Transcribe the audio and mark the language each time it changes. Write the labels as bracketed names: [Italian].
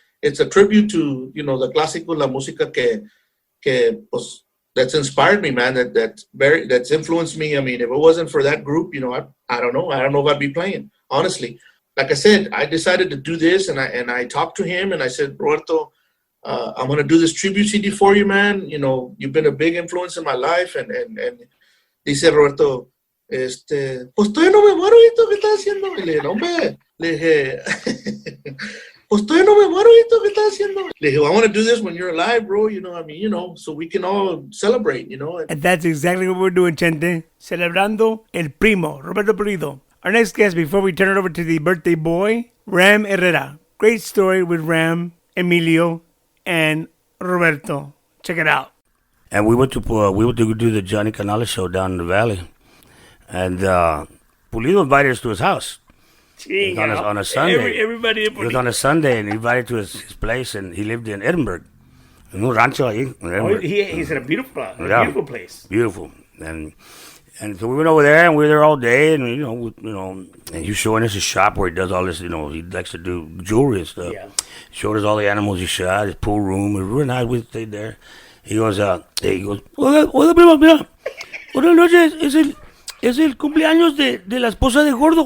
[English] It's a tribute to, you know, the clásico, la música que pues, that's inspired me, man. That's influenced me. I mean, if it wasn't for that group, you know, I don't know. I don't know if I'd be playing, honestly. Like I said, I decided to do this, and I talked to him, and I said, Roberto, I'm gonna do this tribute CD for you, man. [Spanish] You know, you've been a big influence in my life, and dice Roberto, pues todavía no me muero, ¿esto qué estás haciendo? Y le dije, hombre, le dije, pues todavía no me muero, ¿esto qué estás haciendo? [English] Le dije, I want to do this when you're alive, bro. You know, I mean, you know, so we can all celebrate, you know. And that's exactly what we're doing, Chente. Celebrando el Primo, Roberto Pulido. Our next guest, before we turn it over to the birthday boy, Ram Herrera. Great story with Ram, Emilio, and Roberto. Check it out. And we went to do the Johnny Canales show down in the valley, and Pulido invited us to his house. On a Sunday. Everybody. It was on a Sunday, and he invited to his place, and he lived in Edinburgh. [Spanish] En un rancho ahí. [English] He's in a beautiful place. Beautiful. And so we went over there, and we were there all day, and you know, and he was showing us his shop where he does all this. You know, he likes to do jewelry and stuff. Yeah. Showed us all the animals he shot, his pool room. It was really nice. We stayed there. [Spanish] He goes, hola, primo, mira, buenas noches. Es el cumpleaños de la esposa de Gordo.